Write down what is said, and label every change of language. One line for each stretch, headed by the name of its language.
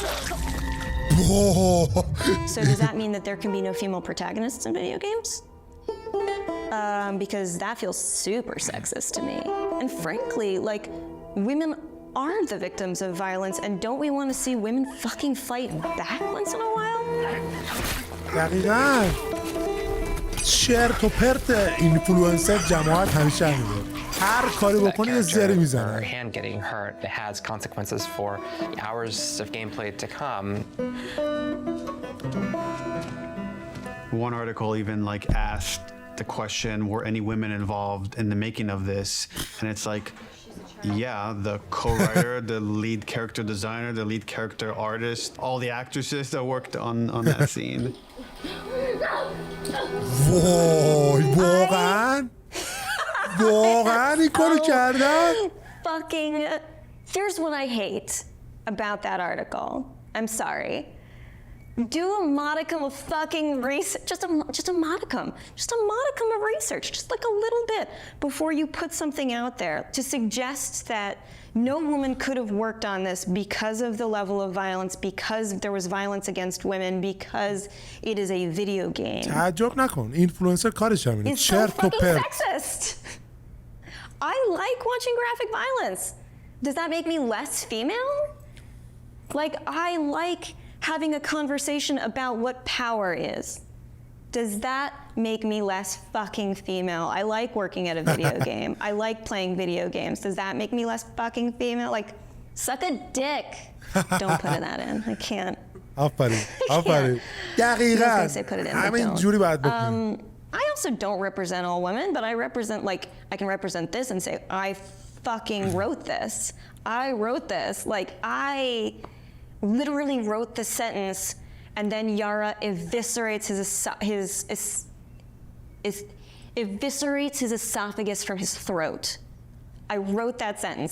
English: So does that mean that there can be no female protagonists in video games? Because that feels super sexist to me. And frankly, like, women are the victims of violence, and don't we want to see women fucking fight back once in a while?
Persian: دقیقاً چرت و پرت اینفلوئنسر جماعت همیشه همینه. هر کاری بکنی یه زری میزنه.
English: Her hand getting hurt that has consequences for hours of gameplay to come. One article even like asked the question, were any women involved in the making of this? And it's like, yeah, the co-writer, the lead character designer, the lead character artist, all the actresses that worked on that scene.
Persian: وای واقعاً واقعاً این کارو کردن؟
English: Fucking, here's what I hate about that article. I'm sorry. Do a modicum of fucking research, just a modicum of research, just like a little bit, before you put something out there to suggest that no woman could have worked on this because of the level of violence, because there was violence against women, because it is a video game.
Persian: تعجب نکن اینفلوئنسر کارش همینه.
English: It's so fucking sexist. I like watching graphic violence. Does that make me less female? Like, I like having a conversation about what power is. Does that make me less fucking female? I like working at a video game. I like playing video games. Does that make me less fucking female? Like, suck a dick. Don't put that in. I can't.
Persian: آفرین آفرین دقیقاً همین جوری باید بکنیم.
English: I also don't represent all women, but I represent, like, I can represent this and say, I fucking wrote this. I wrote this. Like, I literally wrote the sentence, and then Yara eviscerates his esophagus from his throat. I wrote that sentence.